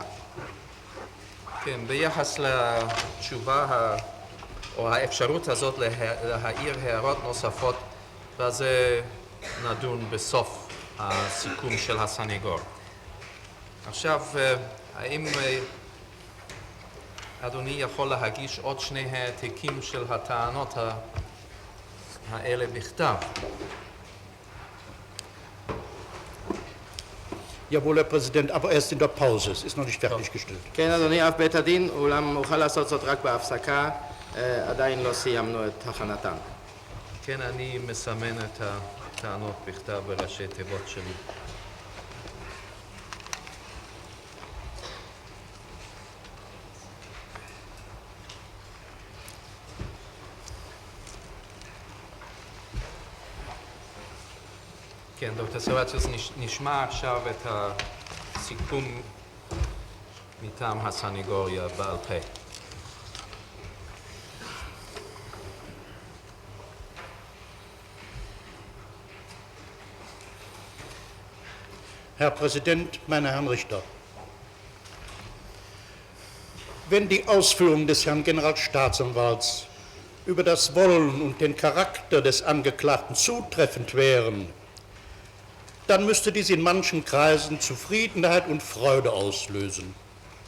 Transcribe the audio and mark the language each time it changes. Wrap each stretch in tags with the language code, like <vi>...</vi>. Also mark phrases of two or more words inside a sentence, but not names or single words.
<he>כן, ביחס לתשובה או האפשרות הזאת להעיר הערות נוספות, וזה נדון בסוף הסיכום של הסניגור. עכשיו, האם אדוני יכול להגיש עוד שני העתקים של הטענות האלה בכתב?</he> <de>Jawohl, Herr Präsident, aber erst in der Pause. Es ist noch nicht fertiggestellt.</de> <he>כן, אדוני אב בית הדין, אולם אוכל לעשות זאת רק בהפסקה, עדיין לא סיימנו את הכנתן. כן, אני מסמן את הטענות בכתב בראשי תיבות שלי. כן, דוקטור סרבציוס, נשמע עכשיו את הסיכום מטעם הסניגוריה בעל פה.</he> <de>Herr Präsident, meine Herren Richter, wenn die Ausführungen des Herrn Generalstaatsanwalts über das Wollen und den Charakter des Angeklagten zutreffend wären, dann müsste dies in manchen Kreisen Zufriedenheit und Freude auslösen.</de>